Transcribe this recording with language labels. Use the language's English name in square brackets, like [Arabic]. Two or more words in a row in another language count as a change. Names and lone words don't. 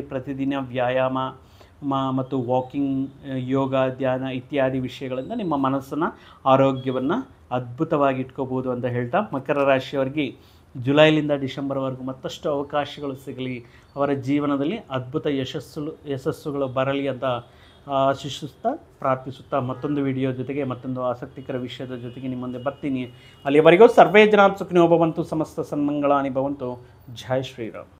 [Kannada] ಪ್ರತಿದಿನ ವ್ಯಾಯಾಮ ಮತ್ತು ವಾಕಿಂಗ್, ಯೋಗ, ಧ್ಯಾನ ಇತ್ಯಾದಿ ವಿಷಯಗಳಿಂದ ನಿಮ್ಮ ಮನಸ್ಸನ್ನು, ಆರೋಗ್ಯವನ್ನು ಅದ್ಭುತವಾಗಿ ಇಟ್ಕೋಬೋದು ಅಂತ ಹೇಳ್ತಾ, ಮಕರ ರಾಶಿಯವರಿಗೆ ಜುಲೈಲಿಂದ ಡಿಸೆಂಬರ್ವರೆಗೂ ಮತ್ತಷ್ಟು ಅವಕಾಶಗಳು ಸಿಗಲಿ, ಅವರ ಜೀವನದಲ್ಲಿ ಅದ್ಭುತ ಯಶಸ್ಸುಗಳು ಬರಲಿ ಅಂತ ಆಶಿಸುತ್ತಾ ಪ್ರಾರ್ಥಿಸುತ್ತಾ ಮತ್ತೊಂದು ವಿಡಿಯೋ ಜೊತೆಗೆ ಮತ್ತೊಂದು ಆಸಕ್ತಿಕರ ವಿಷಯದ ಜೊತೆಗೆ ನಿಮ್ಮ ಮುಂದೆ ಬರ್ತೀನಿ. [Sanskrit] ಅಲ್ಲಿವರೆಗೂ ಸರ್ವೇ ಜನಾಃ ಸುಖಿನೋ ಭವಂತು, ಸಮಸ್ತ ಸನ್ಮಂಗಳಾನಿ ಭವಂತು. [Kannada] ಜೈ ಶ್ರೀರಾಮ್.